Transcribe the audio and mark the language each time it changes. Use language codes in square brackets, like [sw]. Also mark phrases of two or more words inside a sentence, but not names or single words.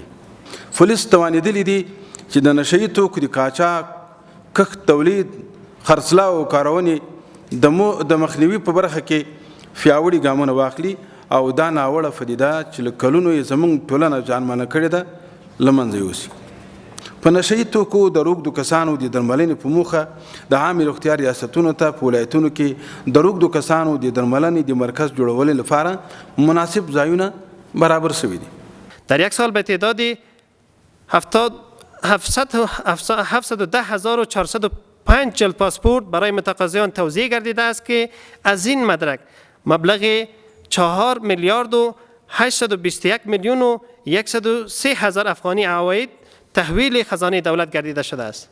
[ps] پولیس توانېدلي دي چې د نشه یي توکو د قاچاق، کښت تولید، خرڅلاو او کارونې د مخنیوي په برخه کې پیاوړي ګامونه واخلي او دا ناوړه پدیده چې له کلونو یې زموږ ټولنه جانمانه کړې ده له منځه یوسي. په نشه یي توکو د روږدو کسانو د درملنې په موخه د عامې روغتیا ریاستونو ته په ولایتونو کې د روږدو کسانو د درملنې د مرکز جوړولو لپاره مناسب ځایونه برابر شوي دي. [fa] در یک سال به تعداد 710,405 جلد پاسپورت برای متقاضیان توزیع گردیده است که از این مدرک مبلغ 4 میلیارد و 821 میلیون و 103 هزار افغانی عواید تحویل خزانه دولت گردیده شده است.